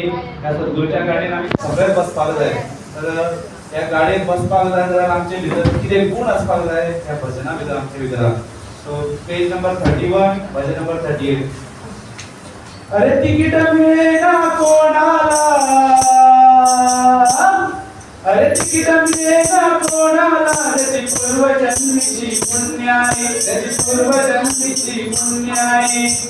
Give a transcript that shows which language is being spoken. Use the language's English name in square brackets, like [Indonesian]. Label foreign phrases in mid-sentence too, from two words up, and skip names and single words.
[Konkani] या सद्गुरूच्या गाडीन आम्ही सगळे बसपाक जाय. तर या गाडयेन बसपाक जाय जाल्यार आमचे भितर कितें गुण आसपाक जाय ह्या भजना भितर आमचे भितर. सो [English] page number [Konkani] 31 भजन नंबर 38. [Marathi] अरे तिकीट मिळेना कोणाला, अरे तिकीट मिळेना कोणाला, त्याची पूर्वजन्मीची पुण्याई, त्याची पूर्वजन्मीची पुण्याई.